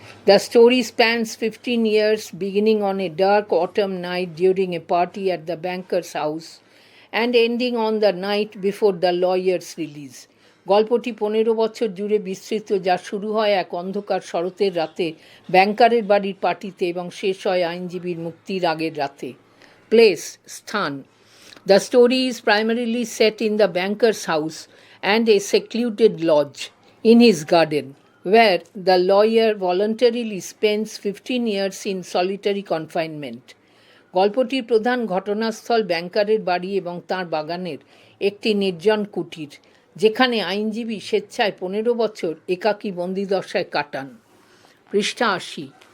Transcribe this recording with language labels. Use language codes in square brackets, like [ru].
[en] The story spans 15 years, beginning on a dark autumn night during a party at the banker's house and ending on the night before the lawyer's release. [bn] গল্পটি 15 বছর জুড়ে বিস্তৃত, যা শুরু হয় এক অন্ধকার শরতের রাতে ব্যাংকারের বাড়ির পার্টিতে এবং শেষ হয় আইনজীবীর মুক্তির আগের রাতে। প্লেস, স্থান। [en] The story is primarily set in the banker's house and a secluded lodge in his garden, where the lawyer voluntarily spends 15 years in solitary confinement. [bn] গল্পটির প্রধান ঘটনাস্থল ব্যাংকারের বাড়ি এবং তাঁর বাগানের একটি নির্জন কুটির, যেখানে আইনজীবী স্বেচ্ছায় 15 বছর একাকী বন্দিদশায় কাটান। পৃষ্ঠা 80।